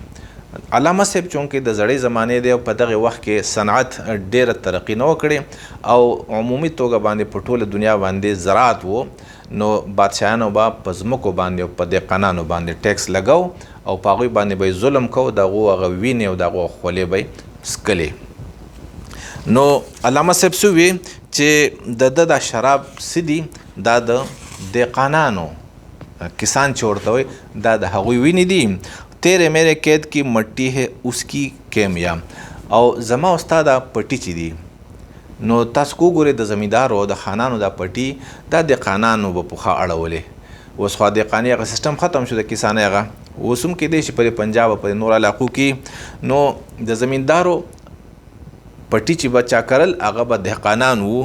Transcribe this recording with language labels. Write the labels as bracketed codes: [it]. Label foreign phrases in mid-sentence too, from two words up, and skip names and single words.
[ps] علامه صاحب چونکې د زړې زمانې دی او په دغه وخت کې صنعت ډیره ترقي نه وکړې او عمومي توګه باندې په ټوله دنیا باندې زراعت و، نو بادشاهانو به په ځمکو باندې او په دهقانانو باندې ټیکس لګو او په هغوی باندې به یې ظلم کو، د هغو هغه وینې او د هغو خولې به یې څکلې. نو علامه صاحب څه وی چې د ده دا شراب څه دي، دا د دهقانانو کسان چې ورته وایي دا د هغوی وینې دي. [ur] تیرے میرے قید کی مٹی ہے اس کی کیمیا. [ps] او زما او ستا دا پټي چې دي نو تاسو وګورئ د زمیندارو او د خانانو دا پټي دا دهقانانو به پخوا اړولې. اوس خو دهقاني هغه سیستم ختم شو د کسانۍ هغه، اوس هم کیدای شي په پنجاب او په نور علاقو کې نو د زمیندارو پټي چې به چا کرل هغه به دهقانان وو.